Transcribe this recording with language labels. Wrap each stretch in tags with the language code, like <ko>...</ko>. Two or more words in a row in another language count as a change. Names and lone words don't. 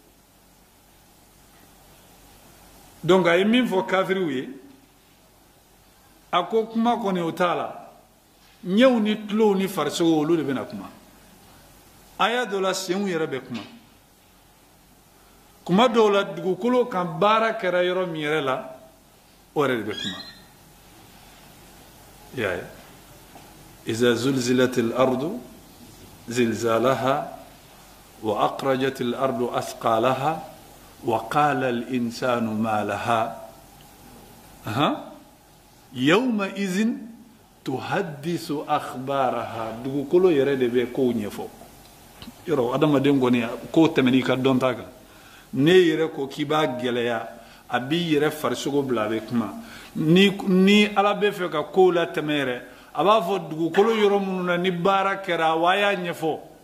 <bm>donc a ye min fɔ kafiriw ye a ko kuma kɔni o t'a la ɲɛw ni tulow ni farisogo olu de bɛna kuma aya dɔ la senw yɛrɛ bɛ kuma dɔw la dugukolo kan baara kɛra yɔrɔ min yɛrɛ la o yɛrɛ de bɛ kuma ya ye</bm> <ar>إذا زلزلت الأرض زلزالها وأخرجت الأرض أثقالها وقال الإنسان ما لها يومئذ تحدث أخبارها</ar> <bm>dugukolo yɛrɛ de bɛ kow ɲɛfɔ yɔrɔ adamaden kɔni ko tɛmɛn'i ka dɔnta kan ne yɛrɛ ko k'i b'a gɛlɛya a b'i yɛrɛ farisogo bila a bɛ kuma ni ala bɛ fɛ ka kow la tɛmɛ yɛrɛ a b'a fɔ dugukolo yɔrɔ minnu na ni baara kɛra wa a y'a ɲɛfɔ</bm>